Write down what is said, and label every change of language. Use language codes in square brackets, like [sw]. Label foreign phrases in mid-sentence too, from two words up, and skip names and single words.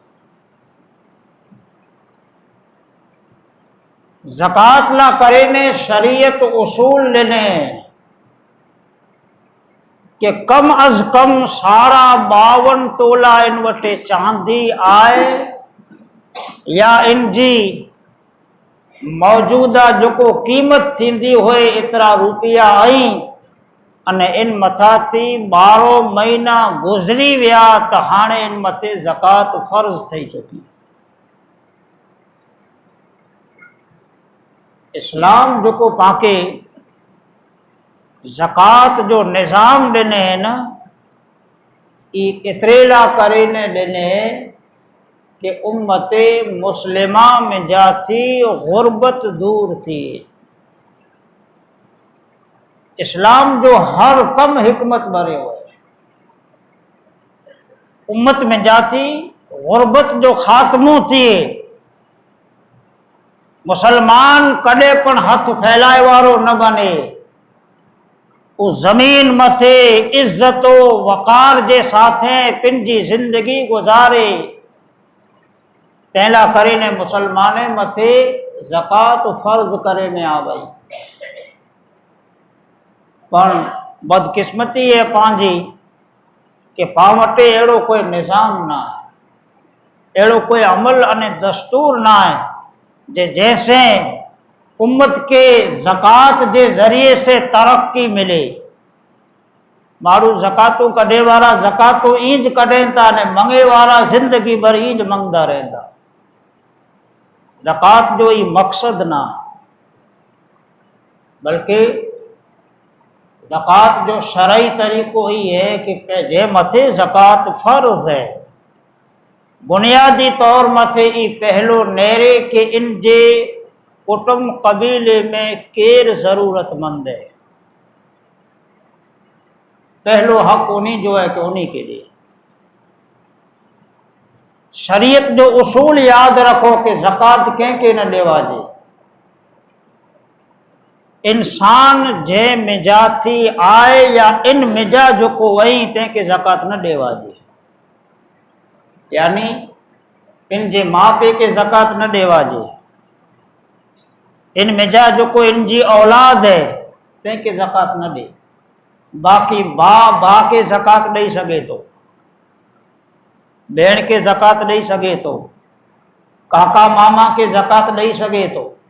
[kfr] ज़कात ला करे ने शरीयत उसूल लेने कि कम अज कम 52 तोला इन वटे चांदी आए या इनजी मौजूदा जो को कीमत थींदी होए इतरा रुपया आई अने इन मथा थी 12 महीना गुजरी विया तो हाणे इन मथे ज़कात फर्ज थी चुकी। इस्लाम जो को पाके ज़कात जो निज़ाम ॾिने न इतरेला करे ने ॾिने कि उम्मते मुस्लिमा में जाती गुर्बत दूर थी। इस्लाम जो हर कम हिकमत भरे हुए उम्मत में जाती गुर्बत जो खात्मो थी। मुसलमान कदे पण हथ फैलाए वारो न बने, उस जमीन मथे इज्जतो वकार जे साथे पिंजी जिंदगी गुजारे। तेला करीने मुसलमाने मथे ज़कात फर्ज करीने आ गई। पण बदकिस्मती है पांजी कि पां वटे अहिड़ो कोई निज़ाम ना है, अहिड़ो कोई अमल अने दस्तूर ना है जे जैसे उम्मत के ज़कात जे ज़रिए से तरक्की मिले। माण्हू ज़कातूं कढे वारा ज़कातूं ईंज कढनि था ने मंगे वारा ज़िंदगी भर ईंज मंगदा रहंदा। ज़कात जो ही मकसद ना, बल्कि ज़कात जो शरई तरीक़ो ही है कि जे मथे ज़कात फ़र्ज़ है, बुनियादी तौर मथे ई पहलो नेरे कि इन जे कुटुंब कबीले में केर ज़रूरतमंद है। पहलो हक उन्हीं जो है कि उन्हीं के लिए। शरीयत जो उसूल याद रखो कि ज़कात कंहिंखे न ॾेवाजे। इंसान जे मिजाथी आए या इन मिजा जो को वही तंहिंखे ज़कात न ॾेवाजे, यानी इन जे माउ पीउ के ज़कात न ॾेवाजे। इन मिजा जो को इन जी औलाद है तंहिंखे ज़कात न ॾे। बाक़ी भाउ के ज़कात ॾेई सघे थो, भेण के ज़कात ॾेई सघे थो, काका मामा के ज़कात ॾेई सघे थो।